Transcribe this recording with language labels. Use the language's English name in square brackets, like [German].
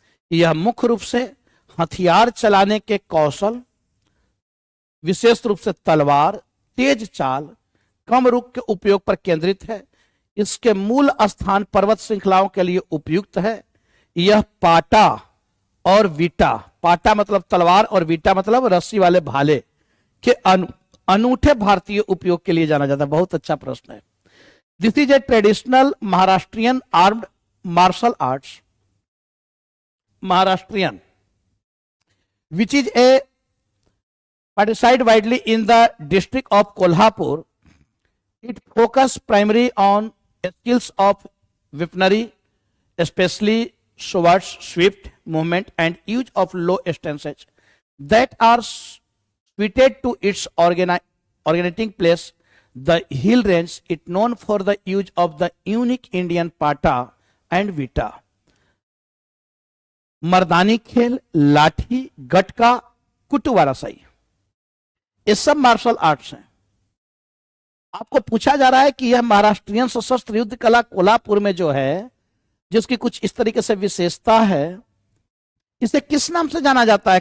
[Hindi] यह मुख्य रूप से हथियार चलाने के कौशल, विशेष रूप से तलवार, तेज चाल, कम रुख के उपयोग पर केंद्रित है। इसके मूल स्थान पर्वत श्रृंखलाओं के लिए उपयुक्त है। यह पाटा और वीटा, पाटा मतलब तलवार और वीटा मतलब रस्सी वाले भाले के अनूठे भारतीय उपयोग के लिए जाना जाता है। बहुत अच्छा प्रश्न है। [English] This is a traditional Maharashtrian armed martial arts, Maharashtrian, which is a practiced widely in the district of Kolhapur. It focuses primarily on skills of weaponry, especially swords, swift movement, and use of low stances that are suited to its originating place, the hill range. It known for the use of the unique Indian pata and vita. [Hindi] मर्दानी खेल, लाठी, गटका, कुटुवारासाई, ये सब martial arts हैं। आपको पूछा जा रहा है कि यह महाराष्ट्रियन सशस्त्र युद्ध कला कोल्हापुर में जो है, जिसकी कुछ इस तरीके से विशेषता है, इसे किस नाम से जाना जाता है?